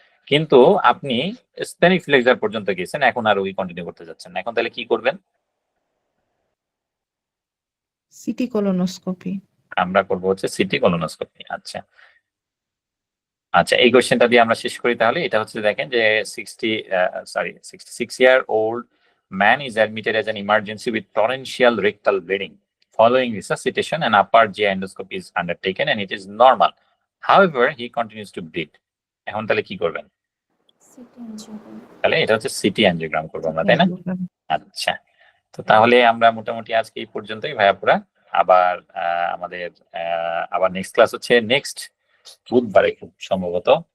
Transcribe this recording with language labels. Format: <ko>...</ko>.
<bn>কিন্তু আপনি স্পেনিক ফ্লেক্সার পর্যন্ত গেছেন, এখন আর ওই কন্টিনিউ করতে যাচ্ছেন না। এখন তাহলে কি করবেন? City colonoscopy. আমরা করবো হচ্ছে সিটি কোলোনোস্কোপি। আচ্ছা, আচ্ছা, এই কোশ্চেনটা দিয়ে আমরা শেষ করি তাহলে। এটা হচ্ছে দেখেন যে</bn> <en>66-year-old man is admitted as an emergency with torrential rectal bleeding. Following resuscitation, an upper GI endoscopy is undertaken and it is normal. However, he continues to bleed.</en> <bn>এখন তাহলে কি করবেন? City angiogram. তাহলে এটা হচ্ছে সিটি অ্যাঞ্জিওগ্রাম করবো আমরা, তাই না? আচ্ছা, তো তাহলে আমরা মোটামুটি আজকে এই পর্যন্তই ভাইয়াপুরা। আবার আমাদের আবার নেক্সট ক্লাস হচ্ছে নেক্সট বুধবারে খুব সম্ভবত।</bn>